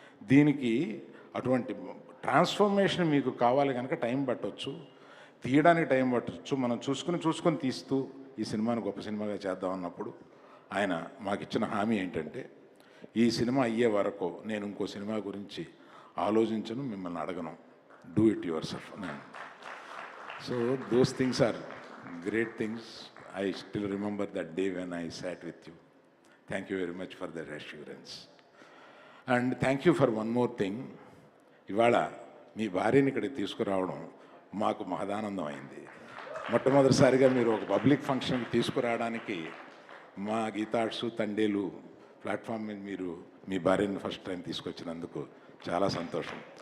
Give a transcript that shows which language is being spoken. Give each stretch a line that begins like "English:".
Telugu: దీనికి అటువంటి ట్రాన్స్ఫర్మేషన్ మీకు కావాలి కనుక టైం పట్టవచ్చు, తీయడానికి టైం పట్టచ్చు. మనం చూసుకొని తీస్తూ ఈ సినిమాని గొప్ప సినిమాగా చేద్దాం అన్నప్పుడు ఆయన మాకు ఇచ్చిన హామీ ఏంటంటే, ఈ సినిమా అయ్యే వరకు నేను ఇంకో సినిమా గురించి ఆలోచించను, మిమ్మల్ని అడగను,
English: Do it yourself. So those things are great things. I still remember that day when I sat with you. Thank you very much for that assurance. And thank you for one more thing.
Telugu: ఇవాళ మీ భార్యని ఇక్కడికి తీసుకురావడం మాకు మహదానందం అయింది. మొట్టమొదటిసారిగా మీరు ఒక public ఫంక్షన్కి తీసుకురావడానికి మా గీతాడ్సు తండేలు ప్లాట్ఫామ్ మీద మీరు మీ భార్యని ఫస్ట్ టైం తీసుకొచ్చినందుకు చాలా సంతోషం.